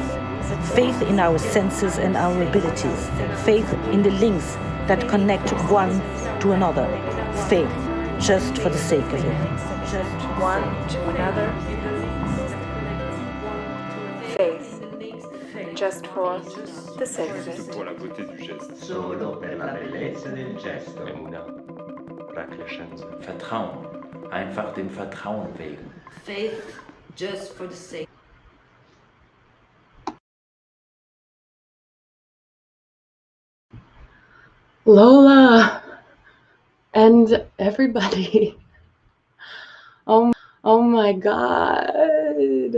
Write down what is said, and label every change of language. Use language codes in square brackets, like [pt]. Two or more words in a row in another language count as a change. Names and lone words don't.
[en] Faith in our senses and our abilities. Faith in the links that connect one to another. Faith, just for the sake of it. Just one to another. Faith, just for the sake of it. [fr] Pour la beauté du geste. [it] Solo per la bellezza del gesto. Emuna, Raklashenze. [de] Vertrauen, einfach dem Vertrauen wegen. [en] Faith, just for the sake. Lola and everybody. Oh my God.